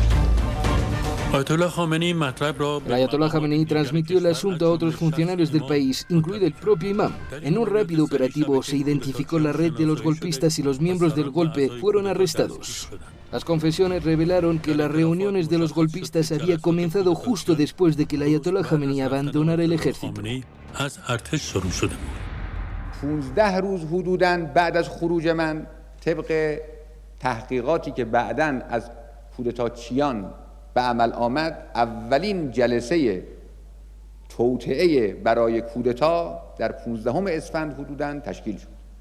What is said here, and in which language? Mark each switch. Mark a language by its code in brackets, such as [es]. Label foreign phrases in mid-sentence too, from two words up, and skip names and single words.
[es] El Ayatollah Khamenei transmitió el asunto a otros funcionarios del país, incluido el propio imam. En un rápido operativo se identificó la red de los golpistas y los miembros del golpe fueron arrestados. Las confesiones revelaron que las reuniones de los golpistas había comenzado justo después de que el Ayatollah Khamenei abandonara el ejército. [fa] 15 روز حدوداً بعد از خروج من طبق تحقیقاتی که بعداً از کودتاچیان به عمل آمد، اولین جلسه توطئه برای کودتا در 15 اسفند حدوداً تشکیل شد.